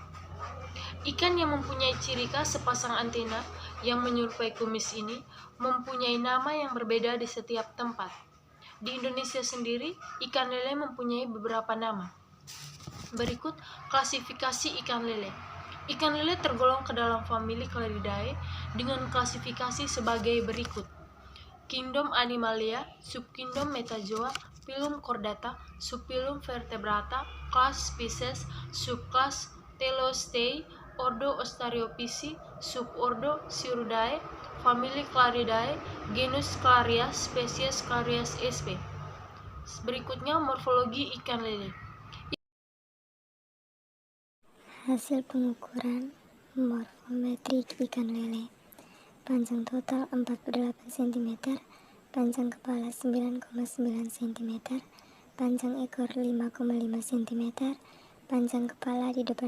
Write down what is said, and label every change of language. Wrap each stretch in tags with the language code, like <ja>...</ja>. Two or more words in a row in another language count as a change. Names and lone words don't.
<id>Ikan yang mempunyai ciri khas sepasang antena yang menyerupai kumis ini mempunyai nama yang berbeda di setiap tempat. Di Indonesia sendiri, ikan lele mempunyai beberapa nama. Berikut klasifikasi ikan lele. Ikan lele tergolong ke dalam famili Claridae dengan klasifikasi sebagai berikut. Kingdom Animalia, Subkingdom Metazoa, Phylum Chordata, Subphylum Vertebrata, Class Species, Subclass Telostei, Ordo Ostariophysi, Subordo Sciuridae, Famili Claridae, Genus Clarias, Spesies Clarias sp. Berikutnya morfologi ikan lele. Hasil pengukuran morfometrik ikan lele. Panjang total 48 cm, panjang kepala 9,9 cm, panjang ekor 5,5 cm, panjang kepala di depan</id>